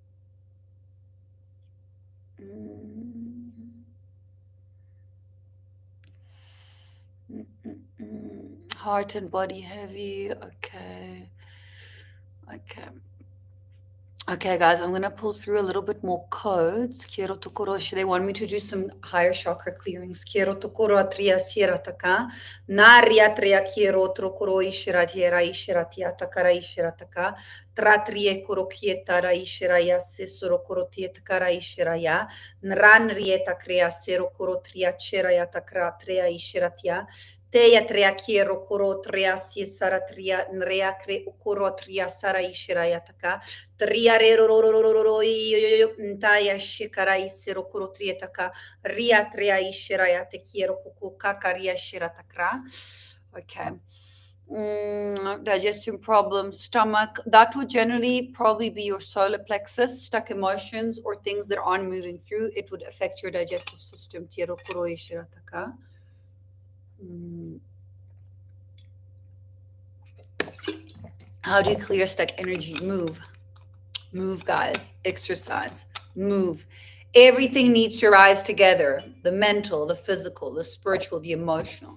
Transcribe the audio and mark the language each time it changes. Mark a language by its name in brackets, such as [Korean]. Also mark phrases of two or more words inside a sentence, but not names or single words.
[English] Heart and body heavy. Okay. Okay. Okay, guys, I'm going to pull through a little bit more codes. Quiero tokoroshi. They want me to do some higher chakra clearings. Quiero tokoro atria shirataka. Naria tria quiero trokoro ishiratiera ishiratia takara ishirataka. Tratrie koro kieta ra ishiraya sesoro koro tietakara ishiraya. Nran rieta crea sero koro tria cheraya takra tria ishiratia. Teia tria quiero koro tria si saratria nrea cre koro tria sara ishiraya taka. Ria re ro ro ro ro ro ro ntaya shikara isero kuro trietaka ria tria ishiraya te kiero kuku kakaria shiratakra. Okay. Digestion problems, stomach. That would generally probably be your solar plexus, stuck emotions or things that aren't moving through. It would affect your digestive system. Tiero kuro ishirataka. How do you clear stuck energy? Move, guys. Exercise. Move. Everything needs to rise together: the mental, the physical, the spiritual, the emotional.